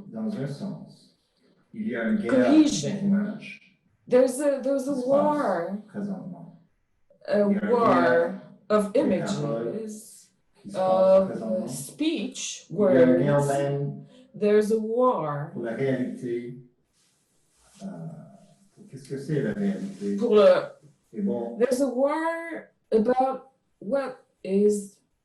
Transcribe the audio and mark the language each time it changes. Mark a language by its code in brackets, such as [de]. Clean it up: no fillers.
[fr] Dans un sens, il y a une guerre [en] cohesion. [fr] d'image. [en] There's a war. [fr] Présentement. [en] A war of images, of speech, words. There's a war. [fr] Pour la réalité, qu'est-ce que c'est la réalité? Pour le, bon, [en] there's a war about what is